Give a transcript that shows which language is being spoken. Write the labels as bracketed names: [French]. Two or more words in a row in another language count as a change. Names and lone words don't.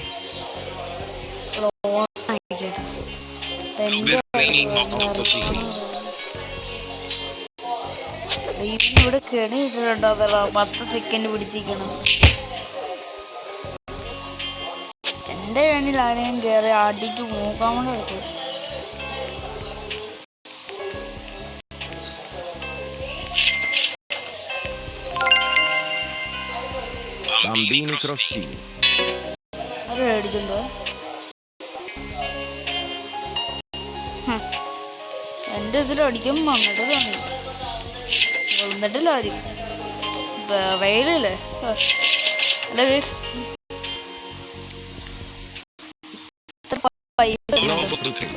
[Malayalam] ഓണായിക്കട്ടെ. ഇവിടെ കെണി ഇട്ടിട്ടുണ്ടോ? അതല്ല 10 സെക്കൻഡ് പിടിച്ചിരിക്കണം. എൻ്റെ കണ്ണിൽ ആരെയും കയറി അടിച്ചു നോക്കാൻ കൂടെ എടുക്കും. Bambini crostini. അത് അടിച്ചിട്ടുണ്ടോ? എൻ്റെ ഇതിലടിക്കും വന്നിട്ടില്ല ആരും. വെയിലല്ലേ? അല്ല ഗൈസ്, Nuovo fruttello.